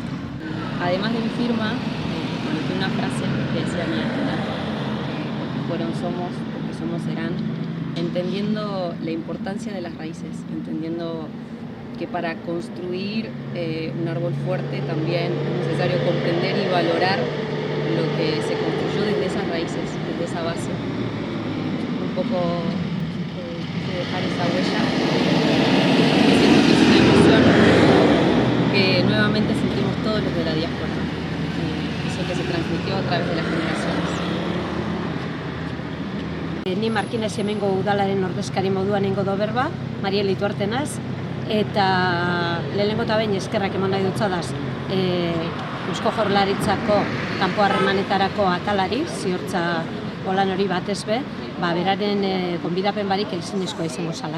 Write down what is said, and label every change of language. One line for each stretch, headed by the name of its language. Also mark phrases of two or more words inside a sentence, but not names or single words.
Spanish: Además de mi firma, coloqué una frase que decía mi abuela, porque fueron somos, porque somos serán, entendiendo la importancia de las raíces, entendiendo que para construir un árbol fuerte también es necesario comprender y valorar lo que se construyó desde esas raíces, desde esa base. Un poco quise dejar esa huella, que siento que es una emoción que nuevamente sentimos todos los de la diáspora, eso que se transmitió a través de las generaciones.
Basque: Ni Markinez hemengo udalaren ordezkari moduan eingo do berba, Mariel Ituarte naz, eta lehenengo eta behin eskerrak eman nahi dutzadaz Eusko Jaurlaritzako kanpo harremanetarako atalari, ziortza holan hori batez be, beraren gonbidapen barik ezinezkoa izango zalak.